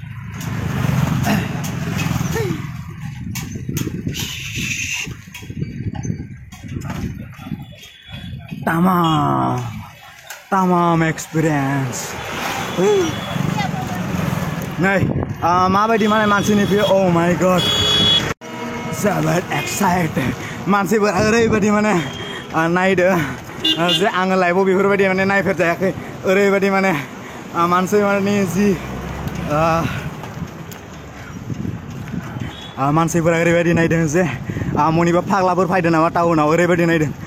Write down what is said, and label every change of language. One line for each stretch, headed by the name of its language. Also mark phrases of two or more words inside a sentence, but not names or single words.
English: tamam experience
Bodo: नै माबायदि माने मानसिनि फैयो
English: oh my god
Bodo: जोबोद एक्साइटेड मानसिफोरा ओरैबायदि माने नायदो जे आङो लाइफआव बेफोरबायदि माने नायफेरजायाखै ओरैबायदि माने मानसिफोरनि जि मानसिफोरा ओरैबायदि नायदों जे मनिबा फाग्लाफोर फैदों नामा टाउनाव ओरैबायदि नायदों